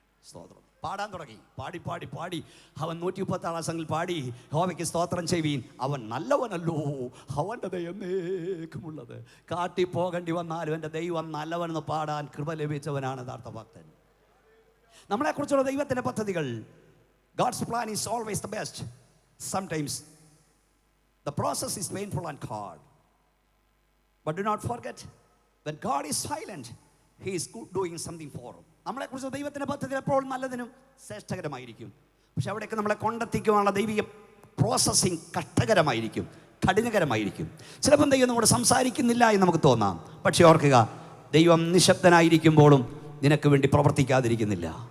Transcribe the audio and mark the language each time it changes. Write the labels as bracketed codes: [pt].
[ml] സ്തോത്രം. പാടാൻ തുടങ്ങി. പാടി പാടി പാടി അവൻ 136 സംഘിൽ പാടി, യഹോവയ്ക്ക് സ്തോത്രം ചെയ്യുവീൻ, അവൻ നല്ലവനല്ലോ, അവൻ്റെ ദയ എന്നേക്കുമുള്ളത്. കാട്ടി പോകേണ്ടി വന്നാലും എൻ്റെ ദൈവം നല്ലവനെന്ന് പാടാൻ കൃപ ലഭിച്ചവനാണ് യഥാർത്ഥ ഭക്തൻ. നമ്മളെക്കുറിച്ചുള്ള ദൈവത്തിൻ്റെ പദ്ധതികൾ, [en] God's plan is always the best. Sometimes the process is painful and hard. But do not forget, when God is silent, He is doing something for us. [ml] നമ്മളെക്കുറിച്ച് ദൈവത്തിൻ്റെ പദ്ധതി എപ്പോഴും നല്ലതിനും ശ്രേഷ്ഠകരമായിരിക്കും. പക്ഷെ അവിടേക്ക് നമ്മളെ കൊണ്ടെത്തിക്കുവാനുള്ള ദൈവിക പ്രോസസ്സിങ് കഷ്ടകരമായിരിക്കും, കഠിനകരമായിരിക്കും. ചിലപ്പം ദൈവം നമ്മോട് സംസാരിക്കുന്നില്ല എന്ന് നമുക്ക് തോന്നാം. പക്ഷെ ഓർക്കുക, ദൈവം നിശബ്ദനായിരിക്കുമ്പോഴും നിനക്ക് വേണ്ടി പ്രവർത്തിക്കാതിരിക്കുന്നില്ല.